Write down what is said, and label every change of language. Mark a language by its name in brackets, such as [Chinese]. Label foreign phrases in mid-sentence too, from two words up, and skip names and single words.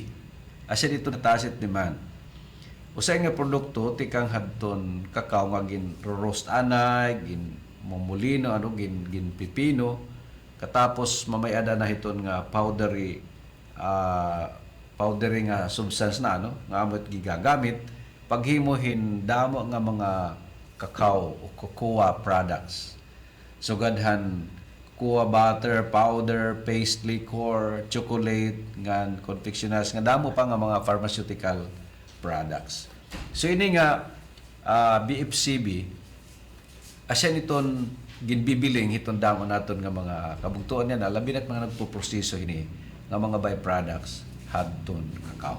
[Waray] Asin ito hataas it demand. Usay nga produkto tikang hadton kakao nga gin roast anay, gin momolino, gin pipino, katapos mamayada na hiton nga powdery nga substance na nga amot gigagamit paghimuhin damo nga mga cacao o [English] cocoa products. Sugadhan cocoa butter, powder, paste liquor, chocolate, [Waray] nga confectionaries, nga damo pa nga mga [English] pharmaceutical products. [Waray] So ini nga BFCB asyan iton ginbibiling hiton damo naton nga mga kabugtuan niya na labi na't mga nagpo-proseso ini nga mga byproducts hadton kakao.